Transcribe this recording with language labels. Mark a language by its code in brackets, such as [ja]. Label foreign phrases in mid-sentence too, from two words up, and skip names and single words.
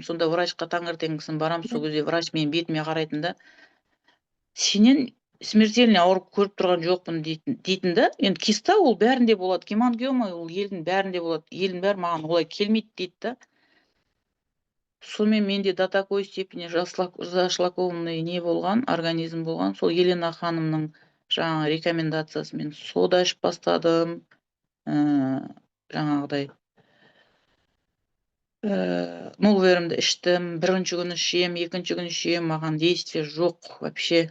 [kk] Сонда врачқа таңертеңгісін барам, сол кезде врач менің бетіме қарайтын да, сенен смертельный ауырып көріп тұрған жоқпын дейтін да. Енді киста ол бәрінде болады, гемангиома ол елдің бәрінде болады. Елдің бәрі маған олай келмейді дейді да. Сонымен менде [ru] до такой степени зашлакованный [kk] не болған, организм болған. Сол Елена ханымның жаңағы рекомендациясымен сода ішіп бастадым. Жаңағыдай Нолверімді іштім. Бірінші күні ішем, екінші күні ішем, маған действие жоқ вообще.